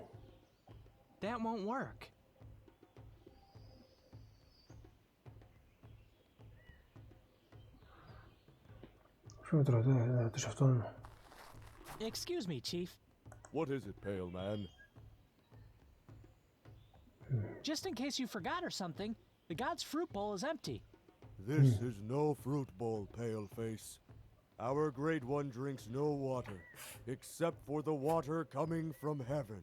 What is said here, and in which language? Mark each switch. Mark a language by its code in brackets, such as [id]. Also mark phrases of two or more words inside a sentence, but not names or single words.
[en] That won't work. [el] Ποιο με ρωτάει, να ρωτήσω αυτόν. [en] Excuse me, Chief. What is it, Pale Man? Just in case you forgot or something, the god's fruit bowl is empty. This is no fruit bowl, Paleface. Our Great One drinks no water, except for the water coming from heaven.